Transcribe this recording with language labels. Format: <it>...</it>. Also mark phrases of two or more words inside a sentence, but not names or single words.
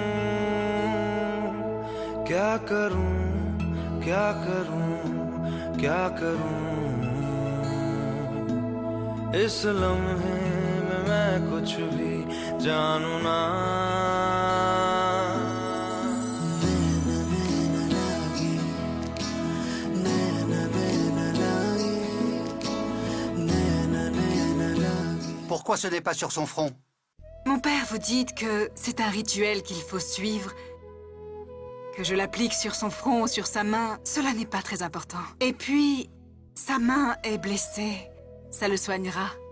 <hi>क्या करूं क्या करूं क्या करूं इस लम्हे में मैं कुछ भी जानू ना नैन</hi> <fr>Pourquoi ce n'est pas sur son front? Mon père vous dit que c'est un rituel qu'il faut suivre. Que je l'applique sur son front ou sur sa main, cela n'est pas très important. Et puis, sa main est blessée. Ça le soignera.</fr>